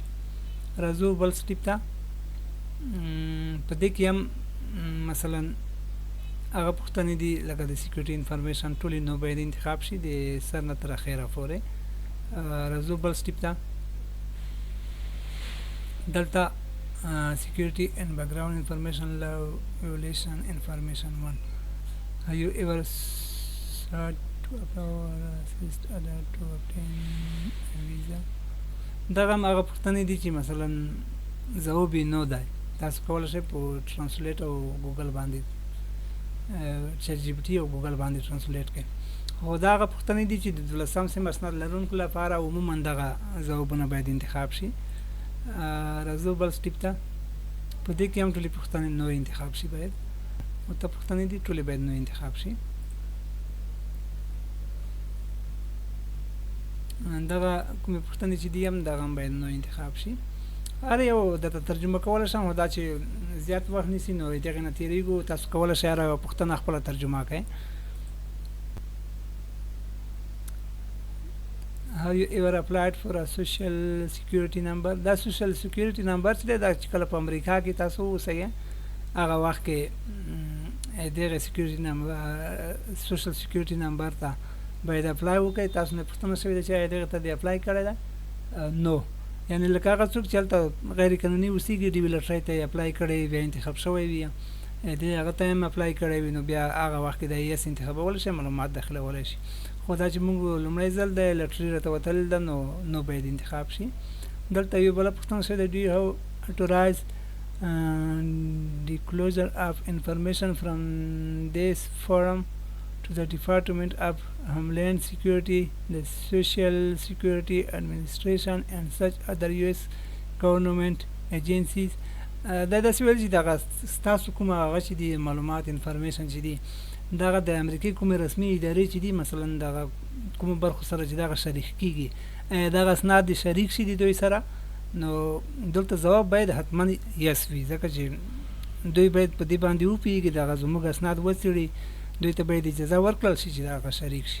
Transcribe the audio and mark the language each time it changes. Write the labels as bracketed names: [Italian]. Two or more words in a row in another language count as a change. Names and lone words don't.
[Pashto] راځو بل سټیپ ته، په دې کې هم مثلا هغه پوښتنې دي لکه د [English] security information [Pashto] ټولې نو باید انتخاب شي د سر نه تر اخره پورې. راځو بل سټیپ ته، دلته [English] security and background information law violation information 1. Have you ever sought to apply or assist other to obtain a visa؟ [Pashto] دغه هغه پوښتنې دي چې مثلا ځواب یې نو دی، تاسو کولی شئ په ترانسلیټ او ګوګل باندې چټ جي پي ټي او ګوګل باندې ترانسلیټ کړئ. خو دا هغه پوښتنې دي چې د 12 صنف اسناد لرونکو لپاره عموما دغه ځوابونه باید انتخاب شي. راځو بل سټیپ ته، په دې کې هم ټولې پوښتنې نو انتخاب شي، باید ورته پوښتنې دي ټولې باید نو انتخاب شي. دغه کومې پوښتنې چې دي هم دغه هم باید نو انتخاب شي. هر یو درته ترجمه کولی شم، خو دا چې زیات وخت نیسي نو د هغې نه تېرېږو، تاسو کولی شئ هره یوه پوښتنه خپله ترجمه کړئ. [English] Have you ever applied for a social security number؟ [Pashto] دا [English] social security number [Pashto] چې دی دا چې کله په امریکا کې تاسو اوسئ هغه وخت کې دغه [English] security number social security number [Pashto] ته باید اپلای وکړئ. تاسو نه پوښتنه شوې ده چې آیا دغه ته دې اپلای کړی ده؟ نو، یعنې لکه هغه څوک چې هلته غیر قانوني اوسېږي ډي وي لاټرۍ ته یې اپلای کړی بیا انتخاب شوی وي دې هغه ته هم اپلای کړی وي، نو بیا هغه وخت کې د یس انتخابولی شي، معلومات داخلولی شي. خو دا چې موږ لومړی ځل د لاټري راته وتلې ده نو باید انتخاب شي. دلته یو بله پوښتنه شوې ده، [English] do you have authorize disclosure of information from this forum to the Department of Homeland Security, the Social Security Administration and such other US government agencies. [Pashto] دا داسې ویل چې دغه ستاسو کومه هغه چې دي معلومات انفارمیشن چې دي دغه د امریکې کومې رسمي ادارې چې دي مثلا دغه کومو برخو سره چې دغه شریک کېږي دغه اسناد دې شریک شي د دوی سره، نو دلته ځواب باید حتما یس وي، ځکه چې دوی باید په دې باندې وپوهېږي دغه زموږ اسناد وڅېړي، دوی ته باید اجازه ورکړل شي چې دغه شریک شي.